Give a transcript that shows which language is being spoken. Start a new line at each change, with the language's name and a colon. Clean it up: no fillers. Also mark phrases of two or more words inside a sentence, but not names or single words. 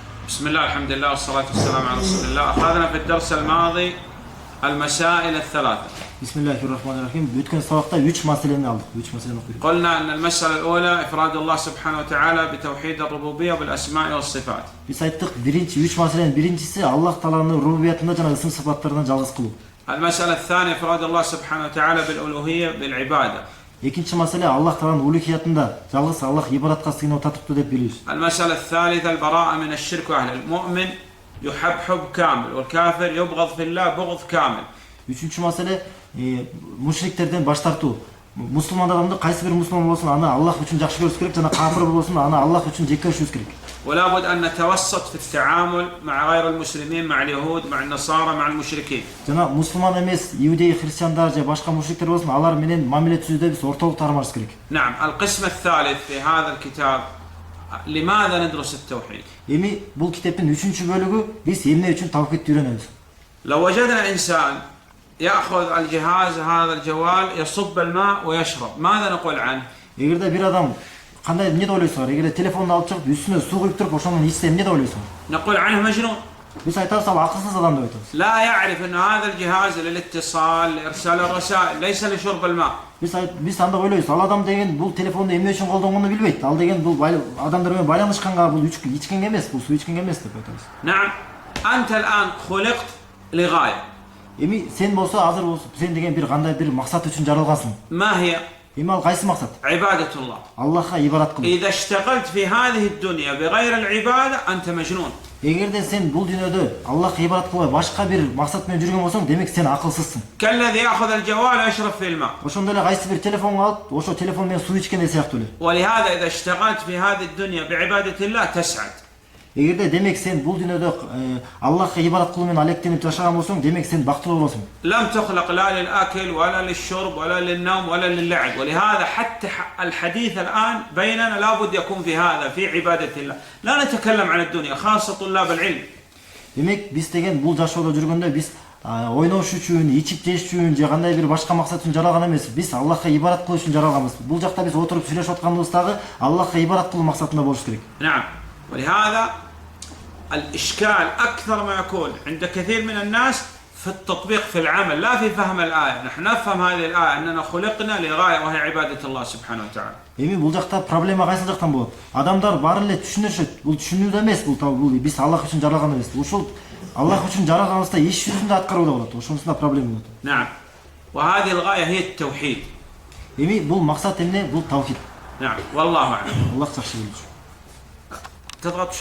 Arabic: بسم الله الحمد لله والصلاة والسلام على رسول الله. أخذنا في الدرس الماضي المسائل الثلاثة. Bismillahirrahmanirrahim.
Kyrgyz: Өткен сабақта 3 маселени алдық. 3 маселени оқыдық.
Arabic: قلنا أن المسألة الأولى إفراد الله سبحانه وتعالى بتوحيد الربوبية بالأسماء والصفات.
Kyrgyz: Biz айттық, 3 маселенин биринчиси Аллах Тааланын рубубиятында жана ысым сыпаттарынан жалгыз кылуу.
Arabic: المسألة الثانية إفراد الله سبحانه وتعالى بالألوهية بالعبادة.
Kyrgyz: Экинчи маселе Аллах Тааланын улухиятында жалгыз Аллах ибадатка сыйынуу татыктуу деп билебиз.
Arabic: المسألة الثالثة البراءة من الشرك وأهله. المؤمن يحب حب كامل والكافر يبغض في الله بغض كامل.
Kyrgyz: Üçüncü маселе мушриктерден баш тартуу. Мусулман адамды кайсы бир мусулман болсун, аны Аллах үчүн жакшы көрүш керек жана кафир болсун, аны Аллах үчүн жек көрүшүбүз керек.
Arabic: ولا بد أن نتوسط في التعامل مع غير المسلمين مع اليهود مع النصارى مع المشركين.
Kyrgyz: Жана мусулман эмес, иудей, христиандар же башка мушриктер болсун, алар менен мамиле түзүүдө биз ортолук тармашыбыз керек.
Arabic: نعم، القسم الثالث في هذا الكتاب لماذا ندرس التوحيد؟
Kyrgyz: Эми бул китептин 3-чү бөлүгү биз эмне үчүн тавхидти үйрөнөбүз.
Arabic: لو وجدنا إنسان يأخذ الجهاز هذا الجوال يصب الماء ويشرب، ماذا نقول عنه؟
Kyrgyz: Эгерде бир адам кандай эмне деп ойлойсуңар? Эгерде телефонду алып чыгып үстүнө суу куюп туруп ошондон ичсе эмне деп ойлойсуңар?
Arabic: نقول عنه مجنون.
Kyrgyz: Биз айтабыз, ал акылсыз адам деп айтабыз.
Arabic: لا يعرف أن هذا الجهاز للاتصال لإرسال الرسائل ليس لشرب الماء.
Kyrgyz: Биз анда ойлойбуз, ал адам деген бул телефонду эмне үчүн колдонгонду билбейт. Ал деген бул адамдар менен байланышканга, бул ичкенге эмес, бул суу ичкенге эмес деп айтабыз.
Arabic: نعم، أنت الآن خلقت لغاية.
Kyrgyz: Эми сен болсо, азыр болсо, сен деген бир кандай бир максат үчүн жаралгансың.
Arabic: ما هي؟
Kyrgyz: Эми ал кайсы максат?
Arabic: عبادة الله.
Kyrgyz: Аллахка ибадат кылуу.
Arabic: إذا اشتغلت في هذه الدنيا بغير العبادة أنت مجنون.
Kyrgyz: Эгерде сен бул дүйнөдө Аллахка ибадат кылбай башка бир максат менен жүргөн болсоң, демек сен акылсызсың.
Arabic: كالذي يأخذ الجوال ويشرب في الماء.
Kyrgyz: Ошондой эле кайсы бир телефонго алып, ошо телефон менен суу ичкендей сыяктуу эле.
Arabic: ولهذا إذا اشتغلت في هذه الدنيا بعبادة الله تسعد.
Kyrgyz: Эгерде демек сен бул дүйнөдө Аллахка ибадат кылуу менен алектенип жашаган болсоң, демек сен бактылуу болосуң.
Arabic: لم تخلق لا للأكل ولا للشرب ولا للنوم ولا للعب، ولهذا حتى الحديث الآن بيننا لابد يكون في هذا في عبادة الله. لا نتكلم عن الدنيا خاصة طلاب العلم.
Kyrgyz: Демек биз деген бул жашоодо жүргөндө биз ойнош үчүн, ичип жеш үчүн же кандай бир башка максат үчүн жаралган эмес. Биз Аллахка ибадат кылуу үчүн жаралганбыз. Бул жакта биз отуруп сүйлөшүп атканыбыздагы Аллахка ибадат кылуу максатында болуш керек.
Arabic: نعم، ولهذا الإشكال أكثر ما يكون عند كثير من الناس في التطبيق في العمل لا في فهم الآية. نحن نفهم هذه الآية أننا خلقنا لغاية وهي عبادة الله سبحانه وتعالى.
Kyrgyz: Эми бул жакта проблема кайсы жактан болот? Адамдар баары эле түшүнүшөт. Бул түшүнүүдө эмес, бул биз Аллах үчүн жаралган эмес. Ушул Аллах үчүн жаралганыбызда иш жүзүндө аткарууга болот. Ошонусунда проблема болот.
Arabic: نعم، وهذه الغاية هي التوحيد.
Kyrgyz: Эми бул максат эмне? Бул тавхид.
Arabic: نعم، والله أعلم.
Kyrgyz: Аллах жакшы билет.
Arabic: تضغط